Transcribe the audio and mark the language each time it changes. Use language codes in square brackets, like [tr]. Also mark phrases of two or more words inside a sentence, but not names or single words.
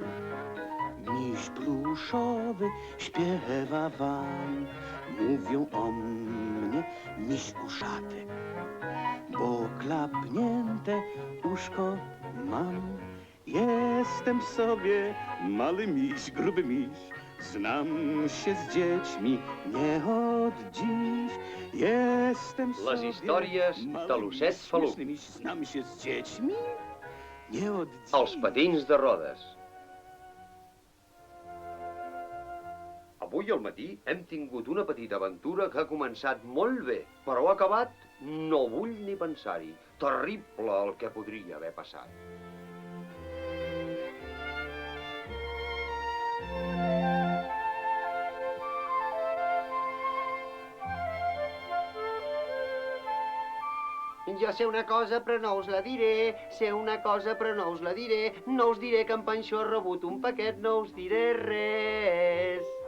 [pl] Miś pluszowy śpiewa wam, mówią o mnie miś uszaty, bo klapnięte uszko mam. Jestem sobie mały miś, gruby miś, znam się z dziećmi nie od dziś. Jestem sobie [ca] Les històries de l'osset Faluc. [pl] miś, znam się z dziećmi nie od dziś. [ca] Els patins de rodes. Avui al matí hem tingut una petita aventura que ha començat molt bé, però ha acabat no vull ni pensar-hi. Terrible el que podria haver passat. Jo sé una cosa però no us la diré, sé una cosa però no us la diré, no us diré que en Panxó ha rebut un paquet, no us diré res.